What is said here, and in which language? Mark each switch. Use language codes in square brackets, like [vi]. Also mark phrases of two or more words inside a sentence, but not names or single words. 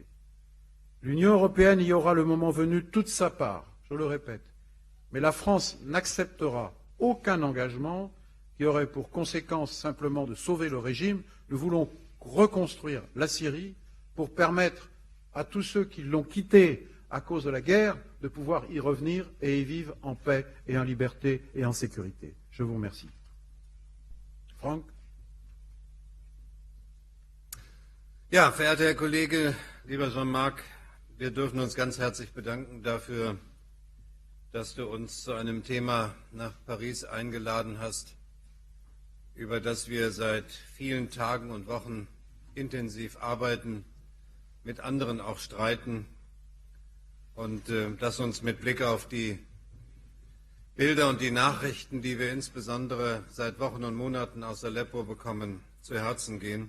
[fr] L'Union européenne y aura le moment venu toute sa part, je le répète, mais la France n'acceptera aucun engagement qui aurait pour conséquence simplement de sauver le régime. Nous voulons reconstruire la Syrie pour permettre à tous ceux qui l'ont quitté à cause de la guerre de pouvoir y revenir et y vivre en paix et en liberté et en sécurité. Je vous remercie. Frank? [de] Ja, verehrter Herr Kollege, lieber Jean-Marc, wir dürfen uns ganz herzlich bedanken dafür, dass du uns zu einem Thema nach Paris eingeladen hast, über das wir seit vielen Tagen und Wochen intensiv arbeiten, mit anderen auch streiten und das uns mit Blick auf die Bilder und die Nachrichten, die wir insbesondere seit Wochen und Monaten aus Aleppo bekommen, zu Herzen gehen.